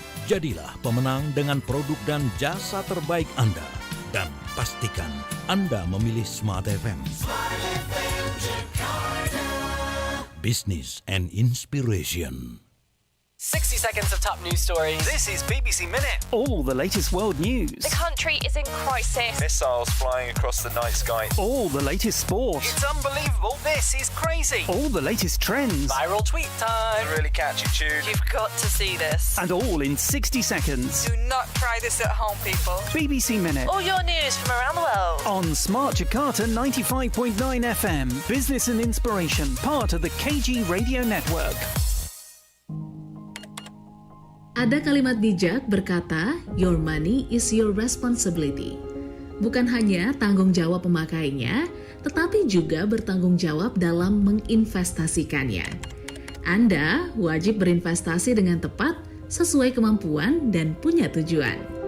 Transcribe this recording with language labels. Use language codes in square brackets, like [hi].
[id] Jadilah pemenang dengan produk dan jasa terbaik Anda. Dan pastikan Anda memilih Smart FM. Smart FM Jakarta. [en] Business and Inspiration. 60 seconds of top news stories. This is BBC Minute. All the latest world news. The country is in crisis. Missiles flying across the night sky. All the latest sport. It's unbelievable. This is crazy. All the latest trends. Viral tweet time. A really catchy tune. You've got to see this. And all in 60 seconds. Do not try this at home, people. BBC Minute. All your news from around the world. On Smart Jakarta 95.9 FM. Business and Inspiration. Part of the KG Radio Network. [id] Ada kalimat bijak berkata, [en] "Your money is your responsibility." [id] Bukan hanya tanggung jawab pemakainya, tetapi juga bertanggung jawab dalam menginvestasikannya. Anda wajib berinvestasi dengan tepat, sesuai kemampuan dan punya tujuan.